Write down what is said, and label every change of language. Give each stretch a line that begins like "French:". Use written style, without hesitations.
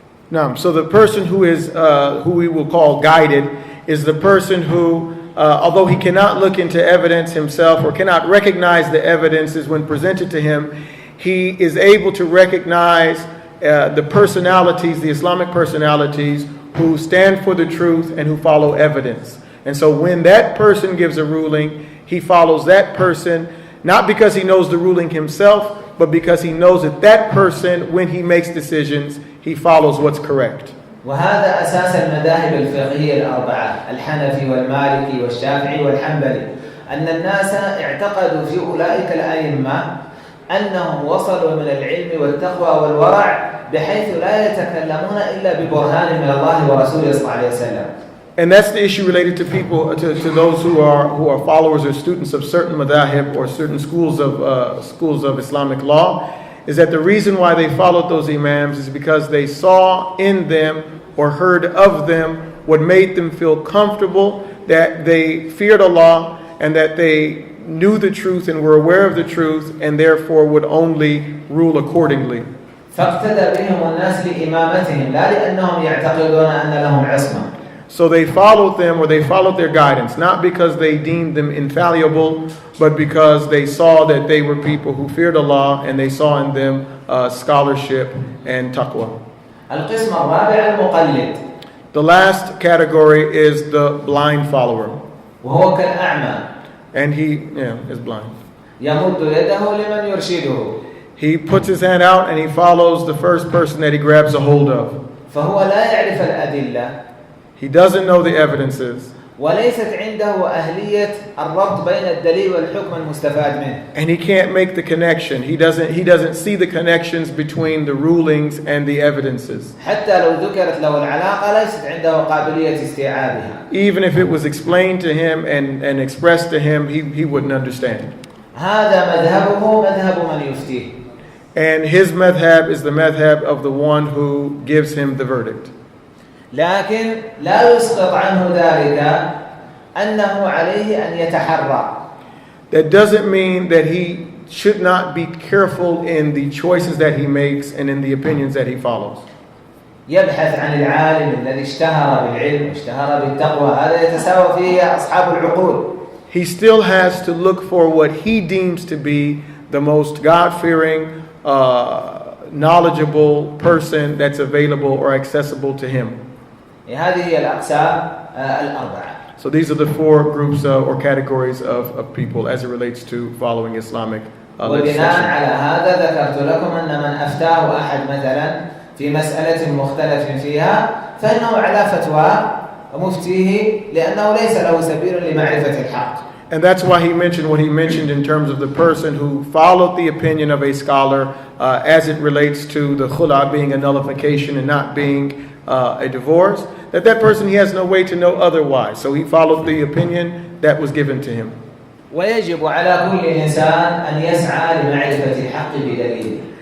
English: Now, so the person who we will call guided is the person who, although he cannot look into evidence himself or cannot recognize the evidences when presented to him, he is able to recognize the personalities, the Islamic personalities who stand for the truth and who follow evidence. And so when that person gives a ruling, he follows that person, not because he knows the ruling himself, but because he knows that that person, when he makes decisions, he follows what's correct.
Arabic: وهذا أساس المذاهب الفقهية الأربعة، الحنفي والمالكي والشافعي والحنبلي، أن الناس اعتقدوا في أولئك الأئمة أنهم وصلوا من العلم والتقوى والورع بحيث لا يتكلمون إلا ببرهان من الله ورسوله صلى الله عليه وسلم.
English: And that's the issue related to people, to those who are followers or students of certain madahib or certain schools of Islamic law, is that the reason why they followed those imams is because they saw in them or heard of them what made them feel comfortable, that they feared Allah and that they knew the truth and were aware of the truth and therefore would only rule accordingly.
Arabic: فاقتدى بهم الناس لإمامتهم لا لأنهم يعتقدون أن لهم عصمة.
English: So they followed them, or they followed their guidance, not because they deemed them infallible, but because they saw that they were people who feared Allah and they saw in them scholarship and taqwa.
Arabic: القسم الرابع المقلد.
English: The last category is the blind follower.
Arabic: وهو كالأعمى.
English: And he is blind.
Arabic: يمد يده لمن يرشده.
English: He puts his hand out and he follows the first person that he grabs a hold of.
Arabic: فهو لا يعرف الأدلة.
English: He doesn't know the evidences.
Arabic: وليست عنده أهلية الربط بين الدليل والحكم المستفاد منه.
English: And he can't make the connection. He doesn't see the connections between the rulings and the evidences.
Arabic: حتى لو ذكرت له العلاقة ليست عنده قابلية استيعابها.
English: Even if it was explained to him and expressed to him, he wouldn't understand.
Arabic: هذا مذهبه مذهب من يفتيه.
English: And his madhab is the madhab of the one who gives him the verdict.
Arabic: لكن لا يسقط عنه ذلك أنه عليه أن يتحرى.
English: That doesn't mean that he should not be careful in the choices that he makes and in the opinions that he follows.
Arabic: يبحث عن العالم الذي اشتهر بالعلم واشتهر بالتقوى، هذا يتساوى فيه أصحاب العقول.
English: He still has to look for what he deems to be the most God-fearing, knowledgeable person that's available or accessible to him.
Arabic: هذه هي الأقسام الأربعة.
English: So these are the four groups or categories of people as it relates to following Islamic
Arabic: وبناء
English: legislation.
Arabic: على هذا ذكرت لكم أن من أفتاه أحد مثلا في مسألة مختلف فيها فإنه على فتوى مفتيه لأنه ليس له سبيل لمعرفة الحق.
English: And that's why he mentioned what he mentioned in terms of the person who followed the opinion of a scholar as it relates to the khula being a nullification and not being a divorce, that person, he has no way to know otherwise. So he followed the opinion that was given to him.
Arabic: ويجب على كل إنسان أن يسعى لمعرفة الحق بدليله.